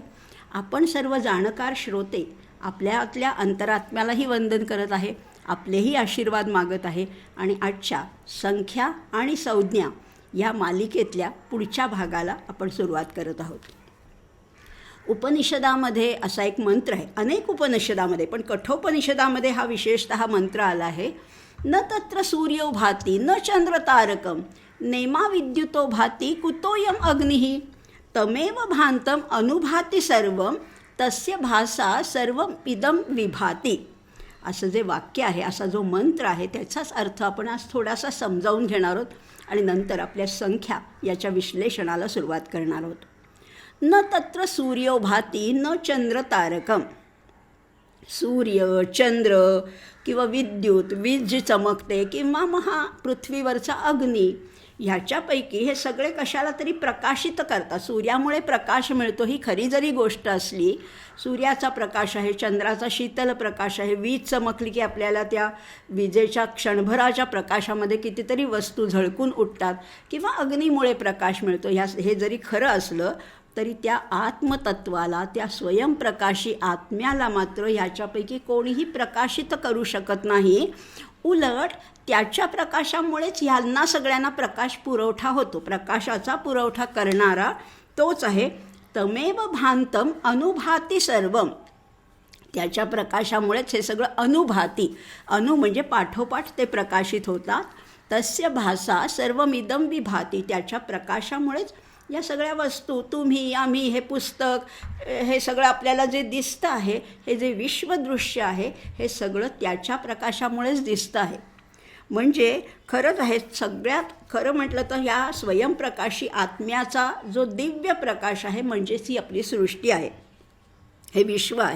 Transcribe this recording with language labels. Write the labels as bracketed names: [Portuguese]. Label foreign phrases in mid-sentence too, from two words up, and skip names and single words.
[Marathi] आपण सर्व जाणकार श्रोते आपल्यातल्या अंतरात्म्यालाही वंदन करत आहे, आपलेही आशीर्वाद मागत आहे. आणि आजच्या संख्या आणि संज्ञा या मालिकेतल्या पुढच्या भागाला आपण सुरुवात करत आहोत. उपनिषदामध्ये असा एक मंत्र आहे, अनेक उपनिषदामध्ये, पण कठोपनिषदामध्ये हा विशेषतः मंत्र आला आहे. [Sanskrit] न तत्र सूर्यो भाती न चंद्र तारकम नेमा विद्युतो भाती कुतोयम अग्निः तमेव भांतम अनुभाती सर्वम तस्य भासा सर्वम इदम विभाती. [Marathi] असं जे वाक्य आहे, असा जो मंत्र आहे, त्याचाच अर्थ आपण आज थोडासा समजावून घेणार आहोत आणि नंतर आपल्या संख्या याच्या विश्लेषणाला सुरुवात करणार आहोत. [Sanskrit] न तत्र सूर्यो भाती न चंद्र तारकम. [Marathi] सूर्य, चंद्र किंवा विद्युत, वीज जी चमकते, किंवा पृथ्वीवरचा अग्नी, ह्याच्यापैकी हे सगळे कशाला तरी प्रकाशित करतात. सूर्यामुळे प्रकाश मिळतो ही खरी जरी गोष्ट असली, सूर्याचा प्रकाश आहे, चंद्राचा शीतल प्रकाश आहे, वीज चमकली की आपल्याला त्या विजेच्या क्षणभराच्या प्रकाशामध्ये कितीतरी वस्तू झळकून उठतात, किंवा अग्नीमुळे प्रकाश मिळतो. हे जरी खरं असलं तरी त्या आत्मतत्वाला, त्या स्वयंप्रकाशी आत्म्याला मात्र ह्याच्यापैकी कोणीही प्रकाशित करू शकत नाही. उलट त्याच्या प्रकाशामुळेच ह्यांना सगळ्यांना प्रकाश पुरवठा होतो. प्रकाशाचा पुरवठा करणारा तोच आहे. [Sanskrit] तमेव भांतम अनुभाती सर्वम. [Marathi] त्याच्या प्रकाशामुळेच हे सगळं अनुभाती, अनु म्हणजे पाठोपाठ ते प्रकाशित होतात. [Sanskrit] तस्य भासा सर्वमिदम विभाती. [Marathi] त्याच्या प्रकाशामुळेच या सगळ्या वस्तू, तुम्ही, आम्ही, हे पुस्तक, हे सगळं आपल्याला जे दिसतं आहे, हे जे विश्वदृश्य आहे, हे सगळं त्याच्या प्रकाशामुळेच दिसतं आहे. म्हणजे खरंच आहे, सगळ्यात खरं म्हटलं तर ह्या स्वयंप्रकाशी आत्म्याचा जो दिव्य प्रकाश आहे, म्हणजेच ही आपली सृष्टी आहे, हे विश्व आहे.